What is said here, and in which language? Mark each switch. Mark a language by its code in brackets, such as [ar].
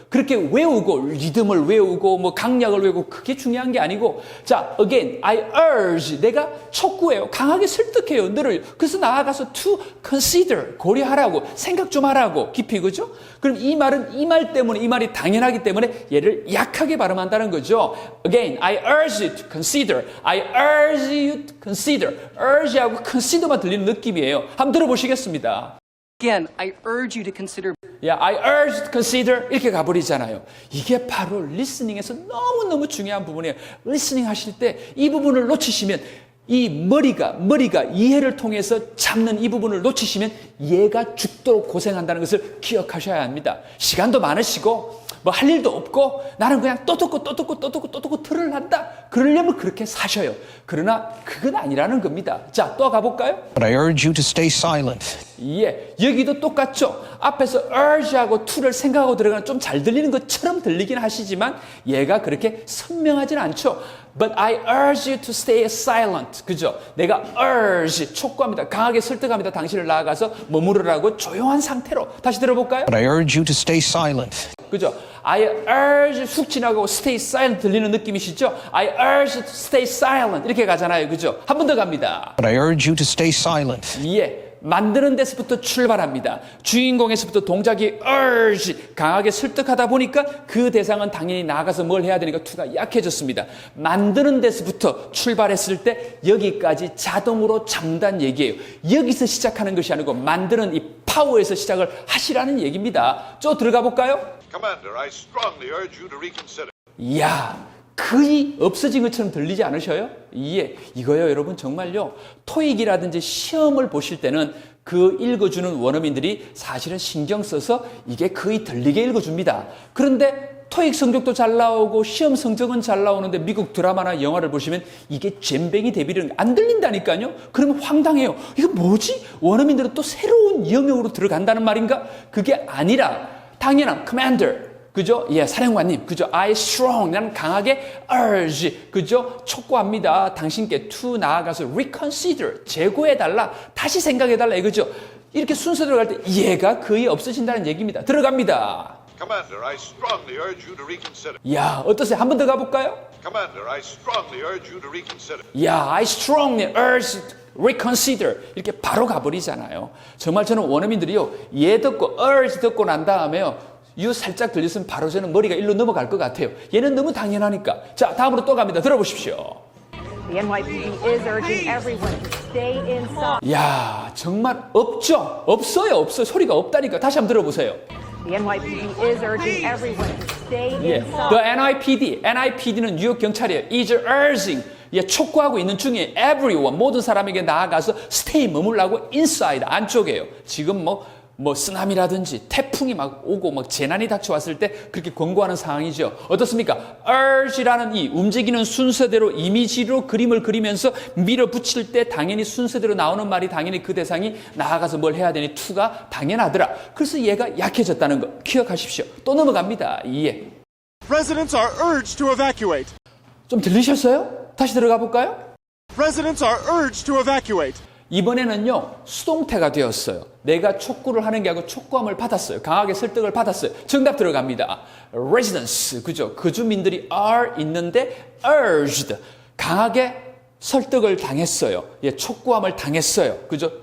[ko] 그렇게 외우고 리듬을 외우고 뭐 강약을 외우고 그게 중요한 게 아니고, 자, [en] again, I urge, [ko] 내가 촉구해요. 강하게 설득해요. 너를. 그래서 나아가서 [en] to consider, [ko] 고려하라고, 생각 좀 하라고, 깊이, 그죠? 그럼 이 말은 이 말 때문에, 이 말이 당연하기 때문에 얘를 약하게 발음한다는 거죠. [en] Again, I urge you to consider. I urge you to consider. [ko] urge하고 consider만 들리는 느낌이에요. 한번 들어보시겠습니다. [en] Again, I urge you to consider. I urge you to consider. [ko] 이렇게 가버리잖아요. 이게 바로 리스닝에서 너무너무 중요한 부분이에요. 리스닝 하실 때 이 부분을 놓치시면 이 머리가 이해를 통해서 잡는 이 부분을 놓치시면 얘가 죽도록 고생한다는 것을 기억하셔야 합니다. 시간도 많으시고 뭐 할 일도 없고 나는 그냥 또 듣고 틀을 한다. 그러려면 그렇게 사셔요. 그러나 그건 아니라는 겁니다. 자, 또 가볼까요? [en] But I urge you to stay silent. [ko] 예, 여기도 똑같죠. 앞에서 urge하고 to를 생각하고 들어가는 좀 잘 들리는 것처럼 들리긴 하시지만 얘가 그렇게 선명하진 않죠. [en] But I urge you to stay silent. [ko] 그죠? 내가 urge, 촉구합니다. 강하게 설득합니다. 당신을 나아가서 머무르라고 조용한 상태로. 다시 들어볼까요? [en] But I urge you to stay silent. [ko] 그죠? [en] I urge [ko] 훅 지나가고 [en] stay silent [ko] 들리는 느낌이시죠? [en] I urge to stay silent [ko] 이렇게 가잖아요. 그죠? 한 번 더 갑니다. [en] But I urge you to stay silent. [ko] 예. 만드는 데서부터 출발합니다. 주인공에서부터 동작이 urge 강하게 설득하다 보니까 그 대상은 당연히 나가서 뭘 해야 되니까 to가 약해졌습니다. 만드는 데서부터 출발했을 때 여기까지 자동으로 잠단 얘기예요. 여기서 시작하는 것이 아니고 만드는 이 파워에서 시작을 하시라는 얘기입니다. 저 들어가 볼까요? [en] Commander, I strongly urge you to reconsider. [ko] 이야, 거의 없어진 것처럼 들리지 않으셔요? 예, 이거요 여러분 정말요. 토익이라든지 시험을 보실 때는 그 읽어주는 원어민들이 사실은 신경 써서 이게 거의 들리게 읽어줍니다. 그런데 토익 성적도 잘 나오고 시험 성적은 잘 나오는데 미국 드라마나 영화를 보시면 이게 잼뱅이 대비를 안 들린다니까요. 그러면 황당해요. 이거 뭐지? 원어민들은 또 새로운 영역으로 들어간다는 말인가? 그게 아니라 당연한 commander 그죠? 예, 사령관님. 그죠? [en] I strong. [ko] 나는 강하게 urge. 그죠? 촉구합니다. 당신께 to 나아가서 reconsider. 재고해달라. 다시 생각해달라. 이거죠? 이렇게 순서대로 갈 때 얘가 거의 없어진다는 얘기입니다. 들어갑니다. [en] Commander, I strongly urge you to reconsider. [ko] 야, 어떠세요? 한 번 더 가볼까요? [en] Commander, I strongly urge you to reconsider. 야, I strongly urge reconsider. [ko] 이렇게 바로 가버리잖아요. 정말 저는 원어민들이요. 얘 듣고 urge 듣고 난 다음에요. 유 살짝 들렸으면 바로 저는 머리가 일로 넘어갈 것 같아요. 얘는 너무 당연하니까. 자, 다음으로 또 갑니다. 들어보십시오. [en] The NYPD is urging everyone to stay inside. [ko] 야, 정말 없죠? 없어요. 소리가 없다니까. 다시 한번 들어보세요. [en] The NYPD is urging everyone to stay [ko] 예, [en] inside. [ko] the NIPD는 뉴욕 경찰이에요. [en] is urging. [ko] 예, 촉구하고 있는 중에 everyone, 모든 사람에게 나아가서 stay, 머물라고 inside, 안쪽에요. 지금 뭐 쓰나미라든지 태풍이 막 오고 막 재난이 닥쳐왔을 때 그렇게 권고하는 상황이죠. 어떻습니까? urge라는 이 움직이는 순서대로 이미지로 그림을 그리면서 밀어붙일 때 당연히 순서대로 나오는 말이 당연히 그 대상이 나아가서 뭘 해야 되니 to가 당연하더라. 그래서 얘가 약해졌다는 거 기억하십시오. 또 넘어갑니다. 예. [en] Residents are urged to evacuate. [ko] 좀 들리셨어요? 다시 들어가 볼까요? [en] Residents are urged to evacuate. [ko] 이번에는요, 수동태가 되었어요. 내가 촉구를 하는 게 아니고 촉구함을 받았어요. 강하게 설득을 받았어요. 정답 들어갑니다. Residents, 그죠? 그 주민들이 are 있는데 urged, 강하게 설득을 당했어요. 예, 촉구함을 당했어요. 그죠?